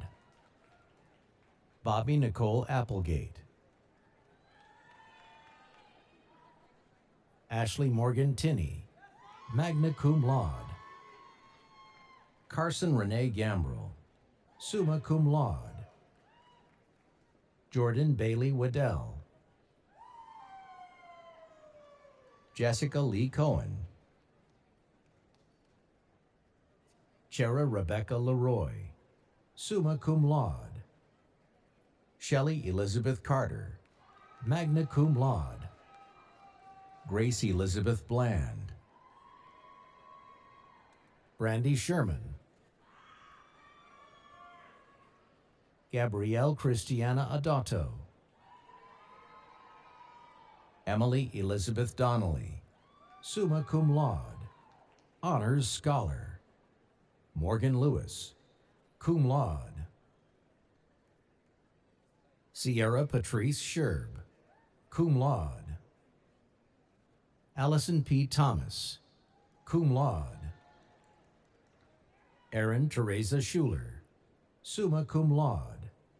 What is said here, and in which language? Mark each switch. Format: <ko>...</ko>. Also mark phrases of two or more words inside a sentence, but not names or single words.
<en>Bobby Nicole Applegate, Ashley Morgan Tinney,</en> <la>magna cum laude.</la> <en>Carson Renee Gambrell,</en> <la>summa cum laude.</la> <en>Jordan Bailey Waddell, Jessica Lee Cohen, Chera Rebecca Leroy,</en> <la>summa cum laude.</la> <en>Shelley Elizabeth Carter,</en> <la>magna cum laude.</la> <en>Grace Elizabeth Bland, Brandy Sherman, Gabrielle Christiana Adotto, Emily Elizabeth Donnelly,</en> <la>summa cum laude,</la> <en>honors scholar. Morgan Lewis,</en> <la>cum laude.</la> <en>Sierra Patrice Sherb,</en> <la>cum laude.</la> <en>Allison P. Thomas,</en> <la>cum laude.</la> <en>Erin Teresa Schuler,</en> <la>summa cum laude.</la>